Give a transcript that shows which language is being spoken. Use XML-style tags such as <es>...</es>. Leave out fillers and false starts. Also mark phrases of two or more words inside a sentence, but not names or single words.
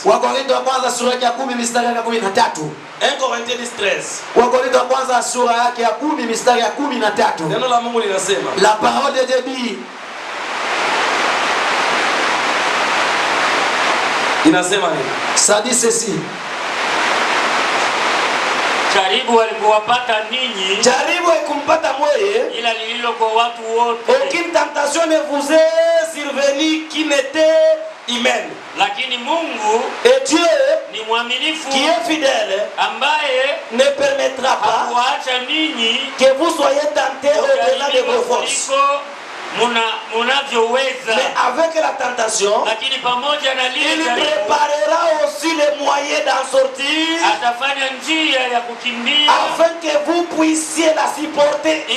<fr>1 Corinthiens 10 13. La parole de Dieu dit. Ça dit ceci.</fr> <sw>Jaribu alipowapata ninyi, jaribu ikumpata mweye, ila lililo kwa watu wote.</sw> <fr>Aucune tentation ne vous est survenue qui n'était humaine.</fr> <sw>Lakini Mungu</sw> <fr>et Dieu</fr> <sw>ni mwaminifu,</sw> <fr>qui est fidèle,</fr> <sw>ambaye</sw> <fr>ne permettra pas</fr> <sw>kuacha ninyi</sw> <fr>que vous soyez tentés au-delà de vos forces. Mais avec la tentation, il préparera aussi les moyens d'en sortir, afin que vous puissiez la supporter.</fr>